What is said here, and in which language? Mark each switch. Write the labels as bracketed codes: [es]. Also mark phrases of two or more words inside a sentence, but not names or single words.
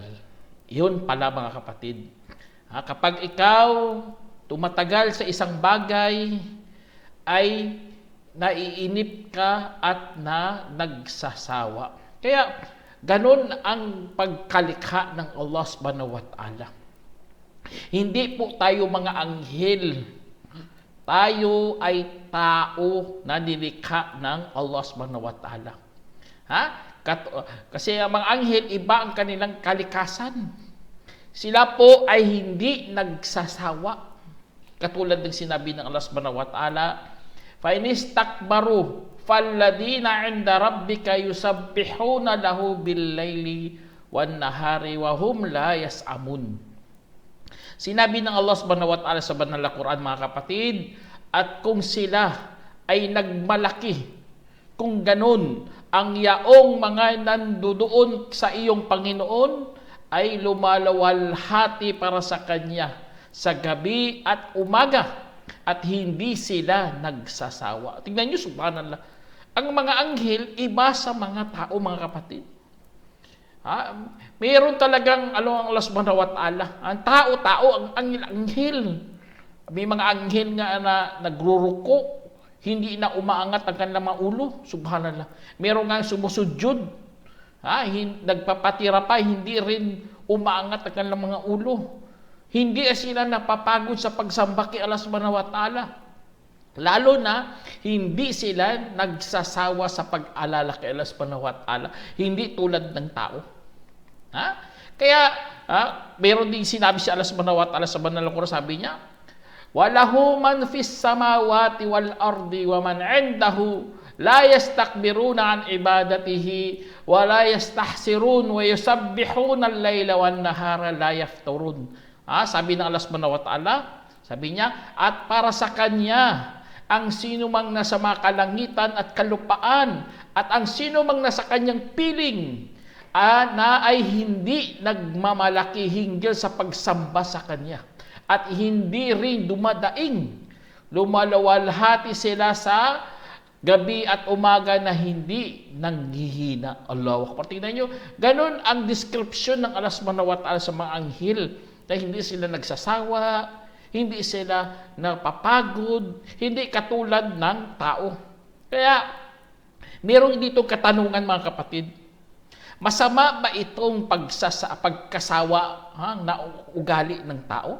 [tl] Yun pala mga kapatid. Kapag ikaw tumatagal sa isang bagay, ay naiinip ka at nagsasawa. Kaya ganun ang pagkalikha ng Allah [ar] سبحانه وتعالى. [tl] Hindi po tayo mga anghel. Tayo ay tao na nilikha ng Allah [ar] سبحانه وتعالى. [tl] Kasi ang mga anghel, iba ang kanilang kalikasan. Sila po ay hindi nagsasawa. Katulad ng sinabi ng Allah [ar] سبحانه وتعالى, فَإِنِ اسْتَكْبَرُوا فَالَّذِينَ عِنْدَ رَبِّكَ يُسَبِّحُونَ لَهُ بِاللَّيْلِ وَالنَّهَارِ وَهُمْ لَا يَسْأَمُونَ. [tl] Sinabi ng Allah [ar] سبحانه وتعالى [tl] sa banal na Quran mga kapatid, at kung sila ay nagmalaki, kung ganun ang yaong mga nandoon sa iyong Panginoon, ay lumalawalhati para sa Kanya sa gabi at umaga, at hindi sila nagsasawa. Tingnan nyo, subhanallah. Ang mga anghel, iba sa mga tao mga kapatid. Mayroon talagang ang Allah [ar] سبحانه وتعالى. [tl] Ang tao, ang anghel. May mga anghel nga na nagruruko, hindi na umaangat ang kanilang mga ulo. Subhanallah. Mayroon nga sumusudyod. Nagpapatira pa, hindi rin umaangat ang kanilang mga ulo. Hindi sila napapagod sa pagsamba kay Allah [ar] سبحانه وتعالى. [tl] Lalo na, hindi sila nagsasawa sa pag-alala kay Allah [ar] سبحانه وتعالى. [tl] Hindi tulad ng tao. Kaya, meron din sinabi si Allah [ar] سبحانه وتعالى [tl] sa banal na Quran, sabi niya, [ar] وَلَهُ مَنْ فِي السَّمَاوَاتِ وَالْأَرْضِ وَمَنْ عِنْدَهُ لَا يَسْتَكْبِرُونَ عَنْ عِبَادَتِهِ وَلَا يَسْتَحْسِرُونَ وَيُسَبِّحُونَ اللَّيْلَ وَالنَّهَارَ لَا يَفْتُرُونَ. [tl] Sabi ng Allah [ar] سبحانه وتعالى, [tl] sabi niya, at para sa Kanya, ang sino mang nasa mga kalangitan at kalupaan, at ang sino mang nasa Kanyang piling, na ay hindi nagmamalaki hinggil sa pagsamba sa Kanya, at hindi rin dumadaing, lumalawalhati sila sa gabi at umaga na hindi nanghihina. [ar] الله أكبر. [tl] Tingnan nyo, ganun ang description ng Allah [ar] سبحانه وتعالى [tl] sa mga anghel, na hindi sila nagsasawa, hindi sila napapagod, hindi katulad ng tao. Kaya, mayroong dito katanungan mga kapatid. Masama ba itong pagkasawa na ugali ng tao?